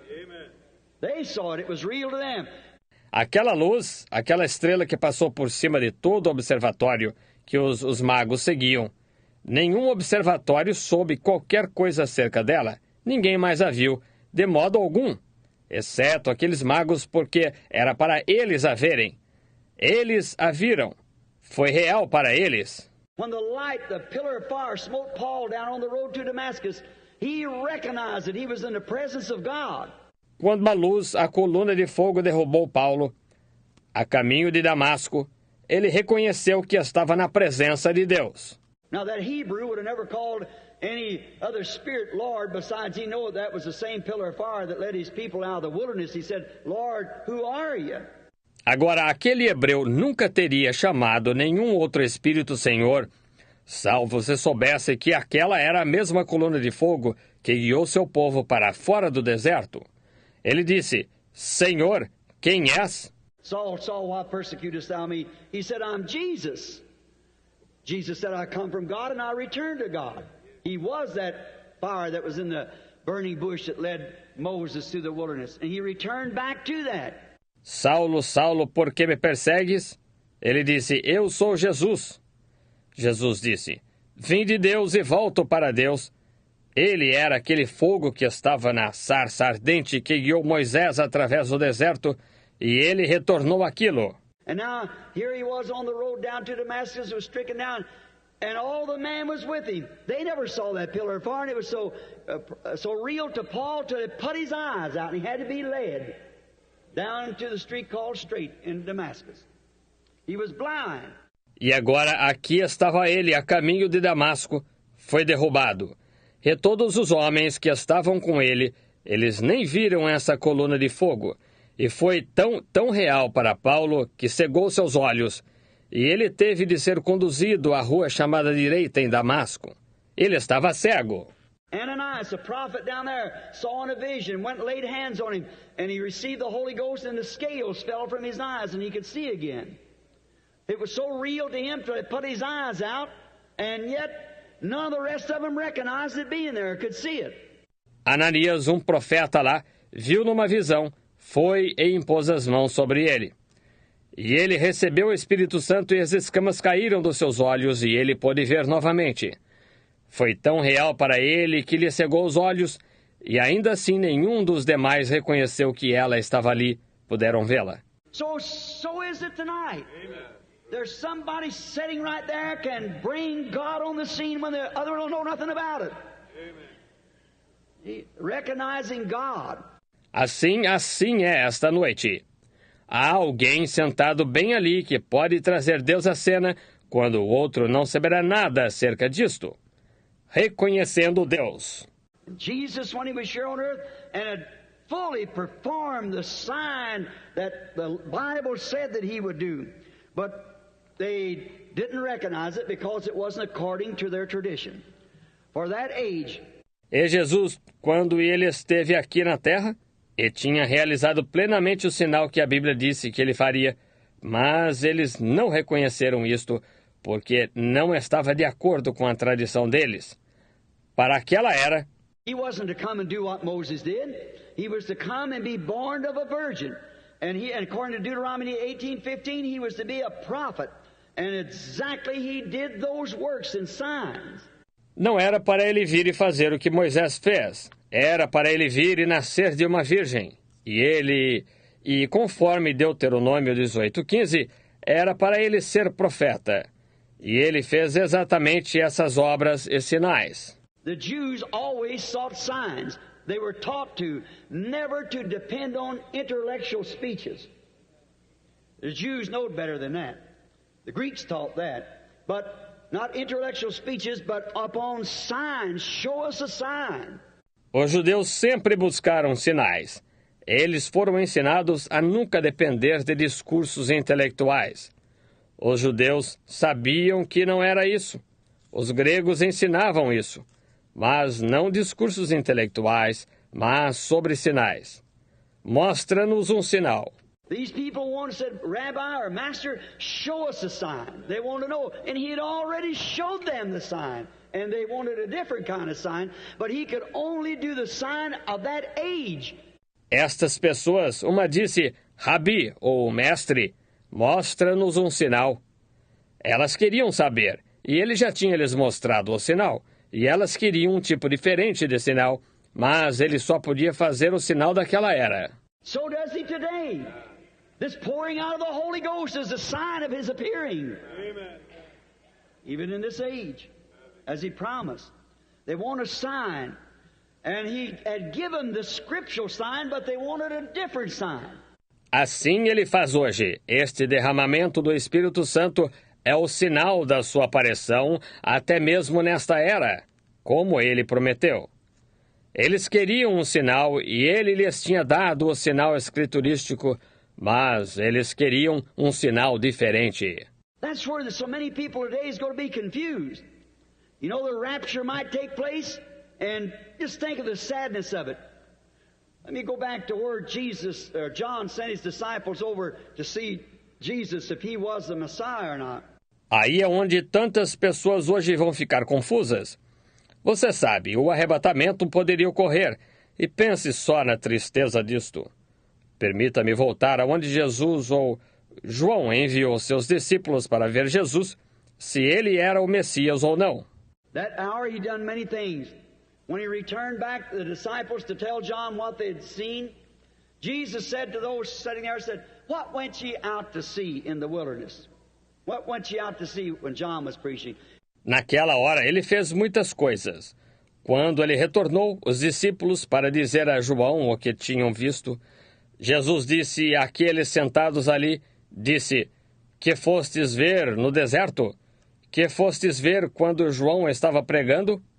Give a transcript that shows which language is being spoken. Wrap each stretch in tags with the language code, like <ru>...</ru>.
<en>Amen. They saw it. It was real to them.</en> <pt>Aquela luz, aquela estrela que passou por cima de todo o observatório que os magos seguiam. Nenhum observatório soube qualquer coisa acerca dela. Ninguém mais a viu, de modo algum, exceto aqueles magos, porque era para eles a verem. Eles a viram. Foi real para eles.</pt> <en>When the light, the pillar of fire smote Paul down on the road to Damascus, he recognized that he was in the presence of God.</en> <pt>Quando a luz, a coluna de fogo derrubou Paulo, a caminho de Damasco, ele reconheceu que estava na presença de Deus.</pt> <en>Now that Hebrew would have never called any other spirit Lord, besides he knew that was the same pillar of fire that led his people out of the wilderness. He said, Lord, who are you?</en> <pt>Agora, aquele hebreu nunca teria chamado nenhum outro Espírito Senhor, salvo se soubesse que aquela era a mesma coluna de fogo que guiou seu povo para fora do deserto. Ele disse, Senhor, quem és?</pt> <en>Saul, Saul, why persecutest thou me? He said, I'm Jesus, Jesus said, I come from God and I return to God. He was that fire that was in the burning bush that led Moses through the wilderness. And he returned back to that.</en> <pt>Saulo, Saulo, por que me persegues? Ele disse, eu sou Jesus. Jesus disse, vim de Deus e volto para Deus. Ele era aquele fogo que estava na sarça ardente que guiou Moisés através do deserto, e ele retornou aquilo.</pt> <en>And now, here he was on the road down to Damascus, was stricken down, and all the man was with him. They never saw that pillar of fire, and it was so real to Paul to put his eyes out, and he had to be led down to the street called Straight in Damascus. He was blind.</en> <pt>E agora aqui estava ele a caminho de Damasco, foi derrubado. E todos os homens que estavam com ele, eles nem viram essa coluna de fogo. E foi tão real para Paulo que cegou seus olhos, e ele teve de ser conduzido à rua chamada Direita em Damasco. Ele estava cego.</pt> <en>Ananias, the prophet down there, saw in a vision, went and laid hands on him, and he received the Holy Ghost, and the scales fell from his eyes, and he could see again. It was so real to him to put his eyes out, and yet none of the rest of them recognized it being there, could see it.</en> <pt>Ananias, profeta lá, viu numa visão, foi e impôs as mãos sobre ele. E ele recebeu o Espírito Santo e as escamas caíram dos seus olhos e ele pôde ver novamente. Foi tão real para ele que lhe cegou os olhos e ainda assim nenhum dos demais reconheceu que ela estava ali, puderam vê-la.</pt> <en>So is it tonight. Amen. There's somebody sitting right there can bring God on the scene when the other don't know nothing about it. Amen. Recognizing God.</en> <pt>Assim é esta noite. Há alguém sentado bem ali que pode trazer Deus à cena quando o outro não saberá nada acerca disto. Reconhecendo Deus.</pt> <en>Jesus, when he was here on earth and had fully performed the sign that the Bible said that he would do, but they didn't recognize it because it wasn't according to their tradition. For that age.</en> <pt>E Jesus, quando ele esteve aqui na terra, e tinha realizado plenamente o sinal que a Bíblia disse que ele faria, mas eles não reconheceram isto, porque não estava de acordo com a tradição deles. Para aquela era,</pt> <en>he wasn't to come and do what Moses did. He was to come and be born of a virgin. And according to Deuteronomy 18:15, he was to be a prophet. And exactly he did those works and signs.</en> <pt>Não era para ele vir e fazer o que Moisés fez. Era para ele vir e nascer de uma virgem. E conforme Deuteronômio 18:15, era para ele ser profeta. E ele fez exatamente essas obras e sinais.</pt> <en>The Jews always sought signs. They were taught to never to depend on intellectual speeches. The Jews knowed better than that. The Greeks taught that. But not intellectual speeches, but upon signs. Show us a sign.</en> <pt>Os judeus sempre buscaram sinais. Eles foram ensinados a nunca depender de discursos intelectuais. Os judeus sabiam que não era isso. Os gregos ensinavam isso. Mas não discursos intelectuais, mas sobre sinais. Mostra-nos um sinal.</pt> <en>These people wanted to say, Rabbi or Master, show us a sign. They want to know. And he had already showed them the sign. And they wanted a different kind of sign. But he could only do the sign of that age.</en> <pt>Estas pessoas, uma disse, Rabi, ou Mestre, mostra-nos um sinal. Elas queriam saber. E ele já tinha lhes mostrado o sinal. E elas queriam um tipo diferente de sinal. Mas ele só podia fazer o sinal daquela era.</pt> <en>So does he today. This pouring out of the Holy Ghost is a sign of his appearing. Amen. Even in this age, as he promised. They want a sign. And he had given the scriptural sign, but they wanted a different sign.</en> <pt>Assim ele faz hoje. Este derramamento do Espírito Santo é o sinal da sua aparição, até mesmo nesta era, como ele prometeu. Eles queriam um sinal e ele lhes tinha dado o sinal escriturístico, mas eles queriam um sinal diferente.</pt> <en>That's where so many people today is going to be confused. You know, the rapture might take place, and just think of the sadness of it. Let me go back to where John sent his disciples over to see Jesus, if he was the Messiah or not.</en> <pt>Aí é onde tantas pessoas hoje vão ficar confusas. Você sabe, o arrebatamento poderia ocorrer, e pense só na tristeza disto. Permita-me voltar aonde Jesus ou João enviou seus discípulos para ver Jesus, se ele era o Messias ou não.</pt> <en>That hour he done many things. When he returned back to the disciples to tell John what they had seen, Jesus said to those sitting there, said, "What went ye out to see in the wilderness? What went ye out to see when John was preaching?"</en> <pt>Naquela hora ele fez muitas coisas. Quando ele retornou, os discípulos, para dizer a João o que tinham visto, Jesus disse àqueles sentados ali, disse, que fostes ver no deserto? Que fostes ver quando João estava pregando?</pt>